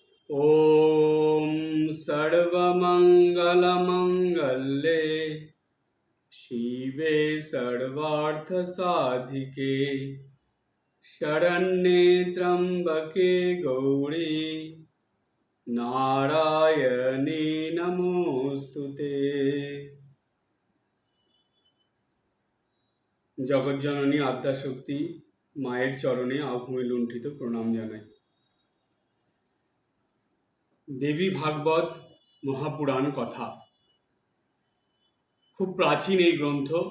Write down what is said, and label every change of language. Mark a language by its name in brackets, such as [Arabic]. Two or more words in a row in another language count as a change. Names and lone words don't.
[Sanskrit] ॐ सर्वमङ्गलमङ्गले शिवे सर्वार्थसाधिके शरण्ये त्र्यम्बके गौरी नारायणे नमोस्तुते। [Bangla] জগজ্জননী আদ্যাশক্তি মায়ের চরণে আভূমি লুণ্ঠিত প্রণাম জানাই। দেবী ভাগবত মহাপুরাণ কথা খুব প্রাচীন এই গ্রন্থ।